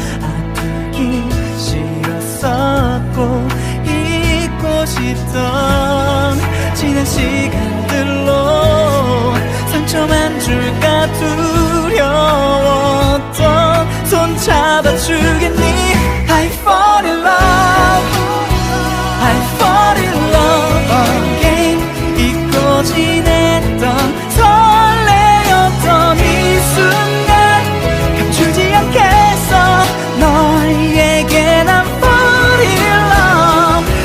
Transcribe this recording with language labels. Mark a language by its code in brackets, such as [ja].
[ko] 아프기 싫었었고 잊고 싶던 지난 시간들로 상처만 줄까 두려웠던 손 잡아주겠니. [en] I fall in love, I fall in love again. [ko] 잊고 지냈던 설레었던 이 순간 감추지 않겠어. 너에게 난 [en] fall in love.